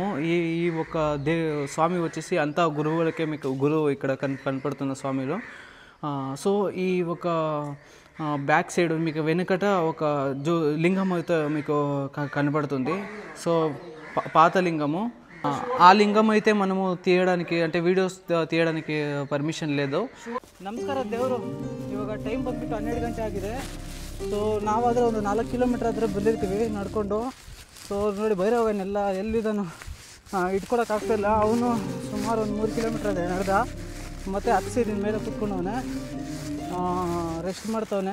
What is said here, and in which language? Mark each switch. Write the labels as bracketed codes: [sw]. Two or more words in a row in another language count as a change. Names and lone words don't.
[te] ఈ ఒక స్వామి వచ్చేసి అంతా గురువులకే, మీకు గురువు ఇక్కడ కనపడుతున్న స్వామిలో. సో ఈ ఒక బ్యాక్ సైడ్ మీకు వెనుకట ఒక లింగం అయితే మీకు కనబడుతుంది. సో పాత లింగము. ఆ లింగం అయితే మనము తీయడానికి, అంటే వీಡಿಯೋಸ್ తీయడానికి ಪರ್ಮಿಷನ್ లేదు. [kn] ನಮಸ್ಕಾರ ದೇವರು, ಇವಾಗ ಟೈಮ್ ಬಂದ್ಬಿಟ್ಟು 12 ಗಂಟೆ ಆಗಿದೆ. ಸೊ ನಾವಾದರೆ ಒಂದು 4 ಕಿಲೋಮೀಟರ್ ಆದರೆ ಬಂದಿರ್ತೀವಿ ನಡ್ಕೊಂಡು. ಸೊ ನೋಡಿ ಭೈರವನೆಲ್ಲ ಎಲ್ಲಿದ್ದಾನು ಇಟ್ಕೊಳಕ್ಕಾಗ್ತಾಯಿಲ್ಲ. ಅವನು ಸುಮಾರು ಒಂದು 3 ಕಿಲೋಮೀಟರ್ ಅದೇ ನಡೆದ, ಮತ್ತು ಹತ್ಸಿ ನಿನ್ನ ಮೇಲೆ ಕೂತ್ಕೊಂಡವನೆ ರೆಸ್ಟ್ ಮಾಡ್ತವನೆ.